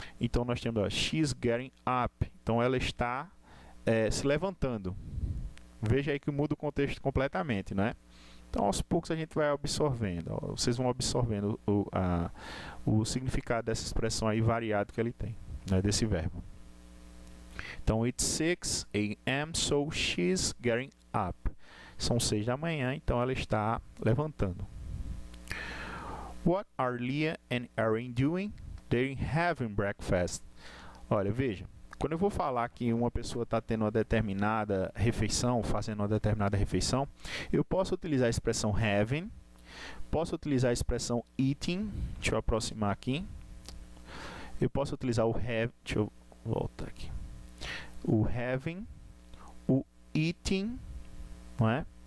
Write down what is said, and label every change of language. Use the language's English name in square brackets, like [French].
[Portuguese] Então nós temos, ó, [English] she's getting up, [Portuguese] então ela está se levantando. Veja aí que muda o contexto completamente, não é? Então, aos poucos a gente vai absorvendo, ó, vocês vão absorvendo o significado dessa expressão aí variado que ele tem, né, desse verbo. [English] Então, it's 6 a.m., so she's getting up. [Portuguese] São 6 da manhã, então ela está levantando. [English] What are Leah and Aaron doing? They're having breakfast. [Portuguese] Olha, veja. Quando eu vou falar que uma pessoa está tendo uma determinada refeição, fazendo uma determinada refeição, eu posso utilizar a expressão having, posso utilizar a expressão eating, deixa eu aproximar aqui, eu posso utilizar o have, deixa eu voltar aqui, o having, o eating, não é?